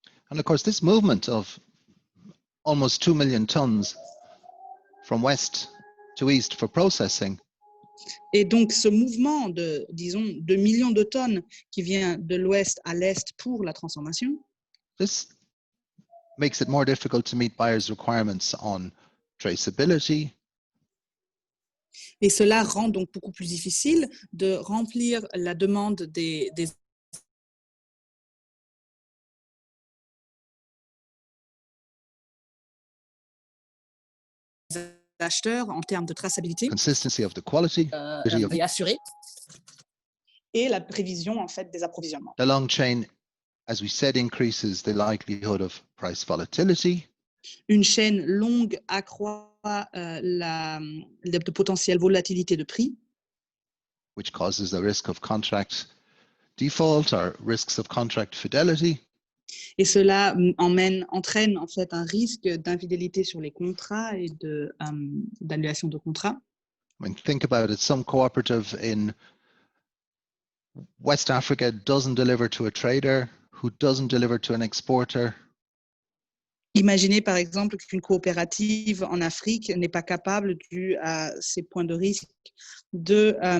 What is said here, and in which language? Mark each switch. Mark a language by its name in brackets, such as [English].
[English] And of course, this movement of almost 2 million tons from west to east for processing [French] Et donc, ce mouvement de, disons, 2 millions de tonnes qui vient de l'ouest à l'est pour la transformation, [English] this makes it more difficult to meet buyers' requirements on traceability, [French] et cela rend donc beaucoup plus difficile de remplir la demande des acheteurs en termes de traçabilité [English] consistency of the quality, [French] et assurée, et la prévision en fait des approvisionnements. [English] the long chain, as we said, increases the likelihood of price volatility, [French] Une chaîne longue accroît la potentielle volatilité de prix, [English] which causes the risk of contract default or risks of contract fidelity. [French] et cela entraîne en fait un risque d'infidélité sur les contrats et d'annulation de contrats. [English] I mean, think about it. Some cooperative in West Africa doesn't deliver to a trader who doesn't deliver to an exporter. [French] Imaginez par exemple qu'une coopérative en Afrique n'est pas capable, dû à ses points de risque, de